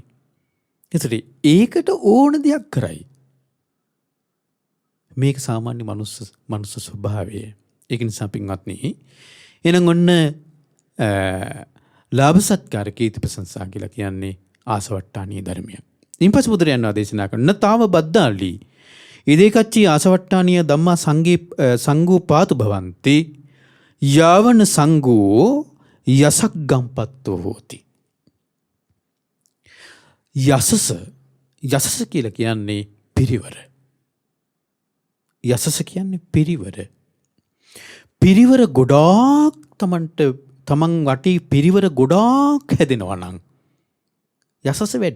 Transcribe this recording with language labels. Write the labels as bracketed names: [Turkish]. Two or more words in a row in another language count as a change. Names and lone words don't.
[Sinhala] ඒකට ඕන දෙයක් කරයි. මේක සාමාන්‍ය මනුස්ස ස්වභාවය. ඒක නිසා පින්වත්නි එහෙනම් ඔන්න ලාභ සත්කාර කීර්ති ප්‍රශංසා කියලා කියන්නේ ආසවට්ටානීය ධර්මය. ඊපස් බුදුරයන් වහන්සේ දේශනා කරන [Pali] තාව බද්දාලි ඉදේකච්චි ආසවට්ටානීය ධම්මා සංඝෝ පාතු භවಂತಿ යාවන සංඝෝ යසක් ගම්පත්තෝ හෝති. [Sinhala] යසස කියලා කියන්නේ පිරිවර. යසස කියන්නේ පිරිවර. පිරිවර ගොඩාක් තමන් වටේ පිරිවර ගොඩාක් හැදෙනවා නම් යසස වැඩි.